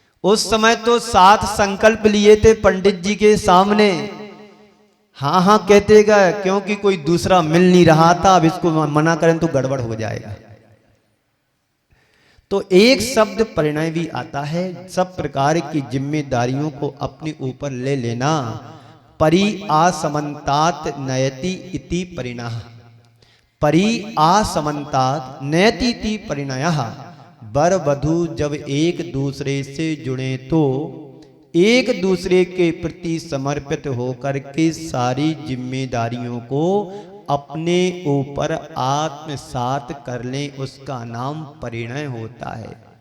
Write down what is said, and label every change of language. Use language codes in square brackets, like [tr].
[hi] उस समय तो 7 संकल्प लिए थे पंडित जी के सामने, हाँ हाँ कहते गए क्योंकि कोई दूसरा मिल नहीं रहा था, अब इसको मना करें तो गड़बड़ हो जाएगा। तो एक शब्द परिणय भी आता है, सब प्रकार की जिम्मेदारियों को अपने ऊपर ले लेना। [sa] परि आसमन्तात नयति इति परिणयः, परि आसमन्तात नयति इति परिणयः। [hi] वर वधू जब एक दूसरे से जुड़े तो एक दूसरे के प्रति समर्पित होकर के सारी जिम्मेदारियों को अपने ऊपर आत्मसात कर लें, उसका नाम परिणय होता है।